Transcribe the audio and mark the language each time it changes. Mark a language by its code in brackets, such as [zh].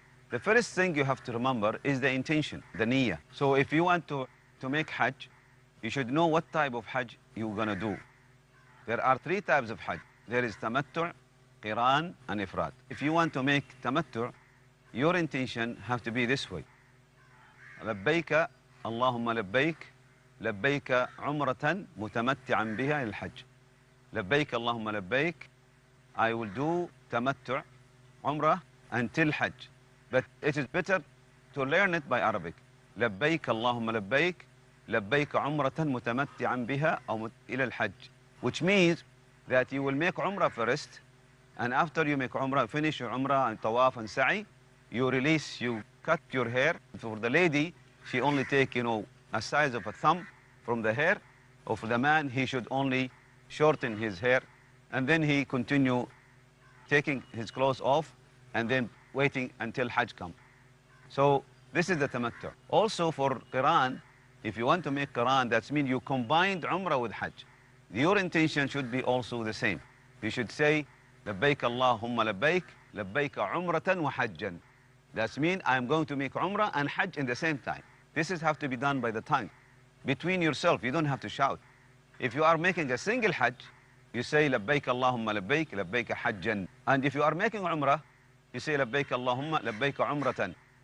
[en] The first thing you have to remember is the intention, the niyyah. So if you want to make Hajj, you should know what type of Hajj you're going to do. There are three types of Hajj. There is Tamattu', Qiran, and Ifrad. If you want to make Tamattu', your intention have to be this way. [ar] لبيك اللهم لبيك لبيك عمرة متمتعا بها للحج. لبيك اللهم لبيك. [en] I will do Tamattu', Umrah, until Hajj. But it is better to learn it by Arabic. [ar] لبيك اللهم لبيك لبيك عمرة متمتعا بها أو إلى الحج. [en] Which means that you will make Umrah first, and after you make Umrah, finish your Umrah and Tawaf and Sa'i, you release, you cut your hair. For the lady, she only take, a size of a thumb from the hair. Or for the man, he should only shorten his hair, and then he continue taking his clothes off and then waiting until Hajj comes. So this is the Tamattu'. Also for Qiran, if you want to make Qiran, that means you combined Umrah with Hajj. Your intention should be also the same. You should say, [ar] لبيك اللهم لبيك لبيك عمرة وحجا. [en] That means I'm going to make Umrah and Hajj in the same time. This is have to be done by the tongue. Between yourself, you don't have to shout. If you are making a single Hajj, you say [ar] لبيك اللهم لبيك لبيك حجا. [en] And if you are making Umrah, you say [ar] لبيك اللهم لبيك عمرة.